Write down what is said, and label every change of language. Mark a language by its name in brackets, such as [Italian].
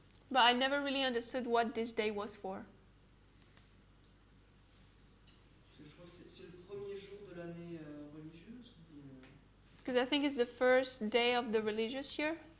[English] But I never really understood what this day was for. [French] Parce que je crois que c'est le premier jour de l'année religieuse. [English] Because I think it's the first day of the religious year.